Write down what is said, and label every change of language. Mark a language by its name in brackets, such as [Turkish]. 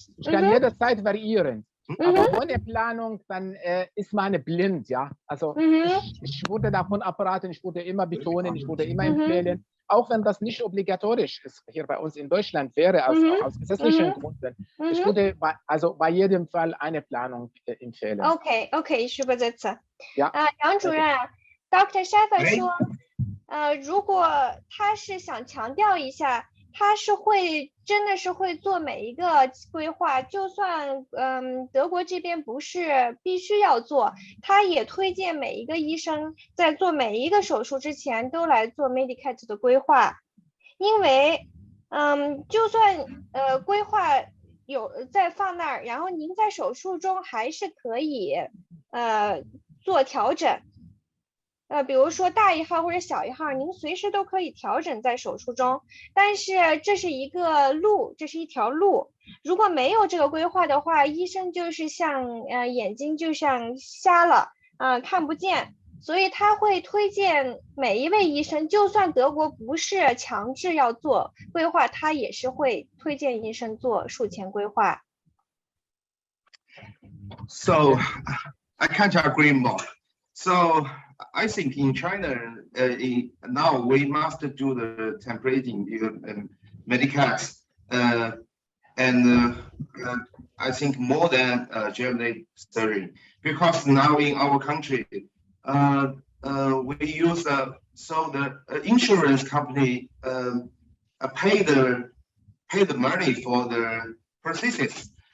[German] Ich kann jederzeit variieren. Aber ohne Planung, dann ist man blind, ja. Also ich würde davon abraten, ich würde immer betonen, ich würde immer empfehlen, auch wenn das nicht obligatorisch ist, hier bei uns in Deutschland wäre, aus gesetzlichen Gründen. Ich würde also bei jedem Fall eine Planung empfehlen. Okay, ich übersetze. ja. [Chinese] 杨主任 ，Dr. Schäfer 说，如果他是想强调一下他是真的是会做每一个规划，就算德国这边不是必须要做，他也推荐每一个医生在做每一个手术之前都来做 mediCAD 的规划，因为就算规划有再放那儿，然后您在手术中还是可以做调整。比如说大一号或者小一号，您随时都可以调整在手术中，但是这是一个路，这是一条路。如果没有这个规划的话，医生就是像眼睛就像瞎了，看不见，所以他会推荐每一位医生，就算德国不是强制要做规划，他也是会推荐医生做术前规划。 [English] So I can't agree more. So I think in China, now we must do the templating mediCAD, and I think more than Germany surgery, because now in our country, we use so the insurance company pay the money for the prosthesis.